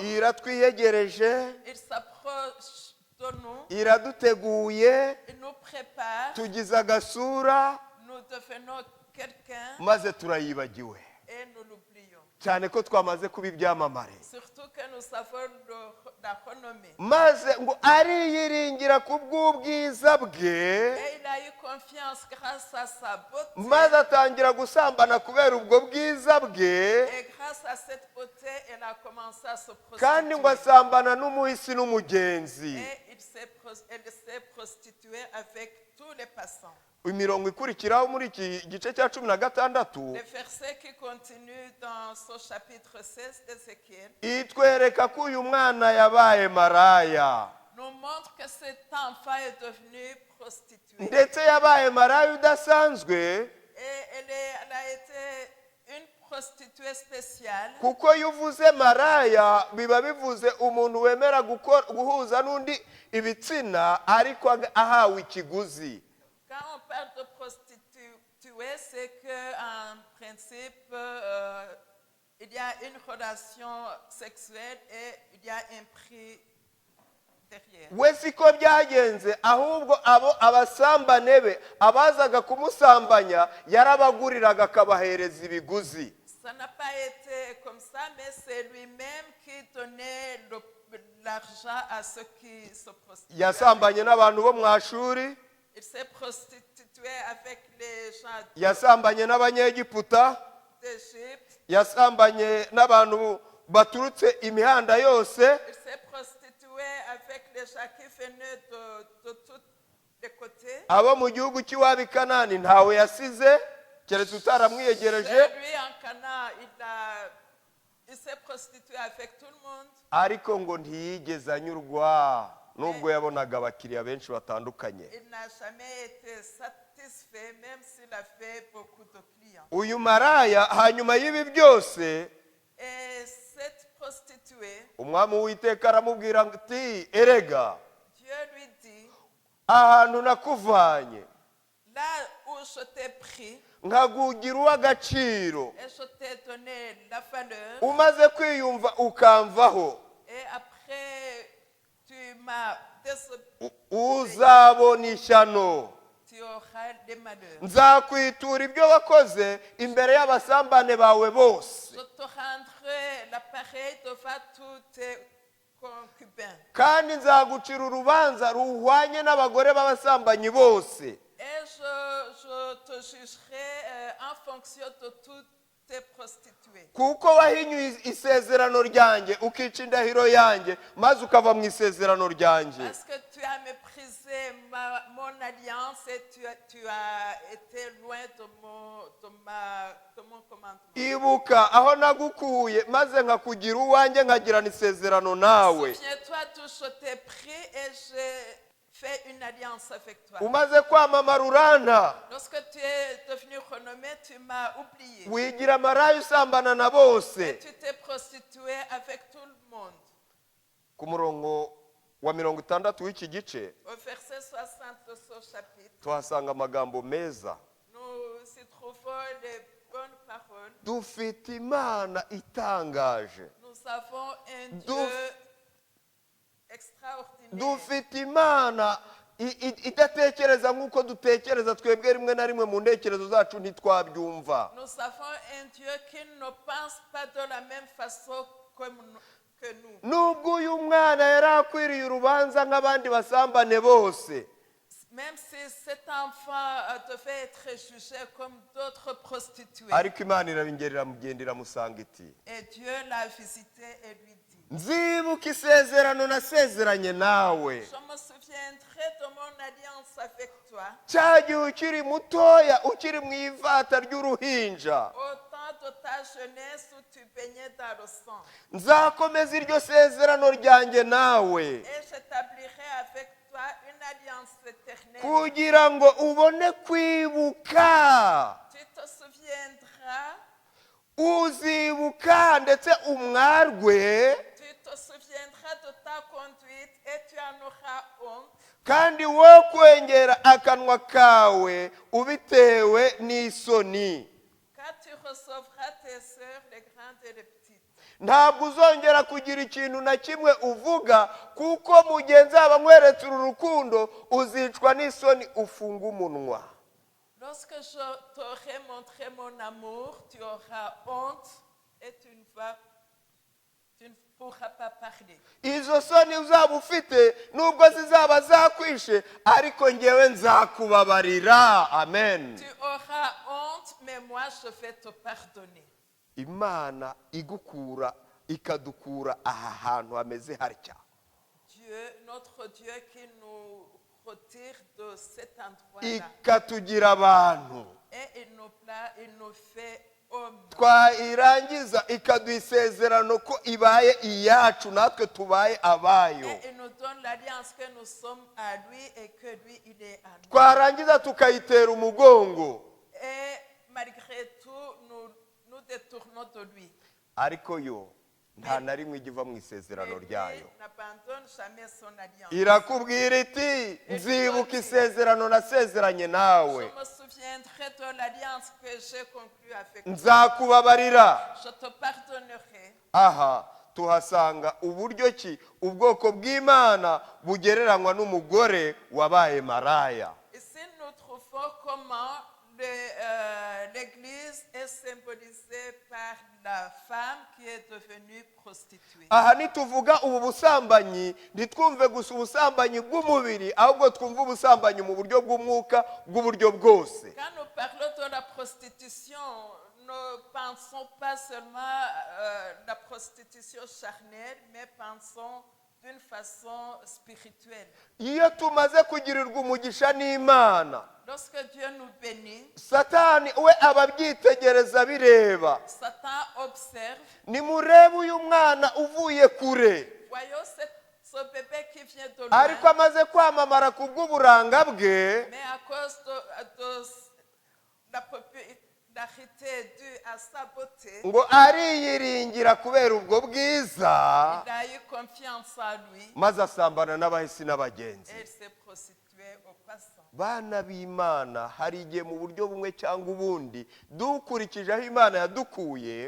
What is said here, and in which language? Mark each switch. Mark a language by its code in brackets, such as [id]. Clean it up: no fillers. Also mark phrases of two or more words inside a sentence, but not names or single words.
[rw] iratwiyegereje, [fr] Il s'approche de nous, [rw] iraduteguye, [fr] il nous prépare. [rw] tugize agasura, [fr] Nous devenons quelqu'un [rw] maze turayibagiwe. [fr] et nous l'oublions. [rw] Cyane ko twamaze kuba ibyamamare. [fr] Surtout que nous avons la renommée. [rw] Maze ngo ariyiringira ku bw'ubwiza bwe, [fr] Et il a eu confiance grâce à sa beauté. [rw] maze atangira gusambana kubera ubwo bwiza bwe, [fr] Et grâce à cette beauté, elle a commencé à se [rw] kandi ngo [fr] prostituer. [rw] asambana n'umuhisi n'umugenzi. [fr] Et elle s'est prostituée avec tous les passants. [rw] Imirongo ikurikiraho muri iki gice cya 16 [fr] Les versets qui continuent dans ce chapitre 16 d'Ézéchiel [rw] itwereka ko uyu mwana yabaye maraya, [fr] nous montrent que cet enfant est devenu prostituée. [rw] ndetse yabaye maraya udasanzwe, [fr] Et elle a été une prostituée spéciale. [rw] kuko iyo uvuze maraya biba bivuze umuntu wemera guhuza n'undi ibitsina ariko ahawe ikiguzi. [fr] Quand on parle de prostituée, c'est qu'en principe, il y a une relation sexuelle et il y a un prix derrière. [rw] We siko byagenze, ahubwo abasambane be abazaga kumusambanya yarabaguriraga akabahereza ibiguzi. [fr] Ça n'a pas été comme ça, mais c'est lui-même qui donnait l'argent à ceux qui se prostituaient. [rw] Yasambanye n'abantu bo mu ashuri, [fr] Il s'est prostitué avec les gens [rw] yasambanye n'abanyegiputa, [fr] d'Égypte. [rw] yasambanye n'abantu baturutse imihanda yose, [fr] Il s'est prostitué avec les gens qui venaient de tous les côtés. [rw] abo mu gihugu cy'iwabo i Kanani ntawe yasize keretse utaramwiyegereje. [fr] Et lui en Canaan, il s'est prostitué avec tout le monde. [rw] Ariko ngo ntiyigeze anyurwa nubwo yabonaga abakiriya benshi batandukanye. [fr] Il n'a jamais été satisfait, même s'il avait beaucoup de clients. [rw] Uyu maraya hanyuma y'ibi byose, [fr] Et cette prostituée, [rw] umwami w'Uwiteka aramubwira ati, erega [fr] Dieu lui dit, [rw] ahantu nakuvanye [fr] là où je t'ai pris [rw] nkagugira uw'agaciro, [fr] et je t'ai donné la valeur, [rw] umaze kwiyumva ukamvaho, [fr] et après m'as désobéi, [rw] uzabona ishyano. [fr] tu auras des malheurs. [rw] Nzakwitura ibyo wakoze imbere y'abasambane bawe bose, [fr] Je te rendrai l'appareil devant tous tes concubins. [rw] kandi nzagucira urubanza ruhwanye n'abagore b'abasambanyi bose. [fr] Et je te jugerai en fonction de toutes tes prostituées. [rw] Kuko wahinyuye isezerano ryanjye ukica indahiro yanjye maze ukava mu isezerano ryanjye. [fr] Parce que tu as méprisé mon alliance et tu as été loin de mon commandement. [rw] Ibuka aho nagukuye maze nkakugira uwanjye nkagirana isezerano nawe. [fr] Souviens-toi d'où je t'ai pris et j'ai fait une alliance avec toi. [rw] Umaze kwamamara uranta, [fr] Lorsque tu es devenu renommé, tu m'as oublié. [rw] wigira amaraya usambana na bose. [fr] Et tu t'es prostitué avec tout le monde. [rw] Ku murongo wa 60 w'iki gice [fr] Au verset 60 de ce chapitre, [rw] tuhasanga amagambo meza. [fr] nous y trouvons les bonnes paroles. [rw] Dufite Imana itangaje, [fr] Nous avons un [rw] Duf- [fr] Dieu extraordinaire. [rw] dufite Imana idatekereza nk'uko dutekereza twebwe rimwe na rimwe mu ntekerezo zacu ntitwabyumva. [fr] Nous avons un Dieu qui ne pense pas de la même façon que nous. [rw] Nubwo uyu mwana yari akwiriye urubanza nk'abandi basambane bose, [fr] Même si cet enfant devait être jugé comme d'autres prostituées. [rw] ariko Imana irabingerera mugenda iramusanga iti, [fr] Et Dieu l'a visité et lui dit, [rw] nzibuka isezerano nasezeranye nawe [fr] je me souviendrai de mon alliance avec toi [rw] cya gihe ukiri mutoya, ukiri mu ivata ry'uruhinja. [fr] au temps de ta jeunesse où tu baignais dans le sang. [rw] Nzakomeza iryo sezerano ryanjye nawe [fr] Et j'établirai avec toi une alliance éternelle. [rw] kugira ngo ubone kwibuka. [fr] Tu te souviendras, [rw] Uzibuka ndetse umwarwe, [fr] tu te souviendras de ta conduite et tu en auras honte. [rw] kandi wo kwengera akanwa kawe ubitewe n'isoni. [fr] Quand tu recevras tes sœurs, les grandes et les petites. [rw] Ntabwo uzongera kugira ikintu na kimwe uvuga, kuko mugenzi aba nkweretse uru rukundo uzicwa n'isoni ufunga umunwa. [fr] Lorsque je t'aurai montré mon amour, tu auras honte et tu ne pourras pas parler. [rw] Izo soni uzaba ufite nubwo zizaba zakwishe, ariko ngewe nzakubabarira. Amen. [fr] Tu auras honte, mais moi je vais te pardonner. [rw] Imana igukura ikadukura aha hantu hameze hatya. [fr] Dieu, notre Dieu qui nous retire de cet endroit-là. [rw] Ikatugira abantu. [fr] Et il nous fait hommes. [rw] Twayirangiza ikaduha isezerano ko ibaye iyacu natwe tubaye abayo. [fr] Et il nous donne l'alliance que nous sommes à lui et que lui il est à nous. [rw] Twarangiza tukayitera umugongo, [fr] Et malgré tout, nous détournons de lui. [rw] ariko yo nta na rimwe igiva mu [fr] Mais [rw] isezerano [fr] lui [rw] ryayo. [fr] n'abandonne jamais son alliance. [rw] Irakubwira iti, nzibuka isezerano nasezeranye nawe, [fr] Je me souviendrai de l'alliance que j'ai conclue avec toi. [rw] nzakubabarira. [fr] Je te pardonnerai. [rw] Aha tuhasanga uburyo ki ubwoko bw'Imana bugereranywa n'umugore wabaye maraya. [fr] Ici, nous trouvons comment l'Église est symbolisée par la femme qui est devenue prostituée. [rw] Aha nituvuga ubu busambanyi ntitwumve gusa ubusambanyi bw'umubiri, ahubwo twumva ubusambanyi mu buryo bw'umwuka bw'uburyo bwose. [fr] Quand nous parlons de la prostitution, ne pensons pas seulement la prostitution charnelle, mais pensons d'une façon spirituelle. [rw] Iyo tumaze kugirirwa umugisha n'Imana, [fr] Lorsque Dieu nous bénit, [rw] Satani we ababyitegereza bireba. [fr] Satan observe. [rw] Nimurebe uyu mwana uvuye kure, [fr] Voyons ce bébé qui vient de [rw] ariko [fr] loin, [rw] amaze kwamamara ku bw'uburanga bwe, [fr] mais à cause de la popularité due à sa beauté, [rw] ngo ariyiringira kubera ubwo bwiza, [fr] il a eu confiance en lui [rw] maze asambana n'abahisi n'abagenzi. [fr] et il s'est prostitué au passant. [rw] Bana b'Imana, hari igihe mu buryo bumwe cyangwa ubundi dukurikije aho Imana yadukuye,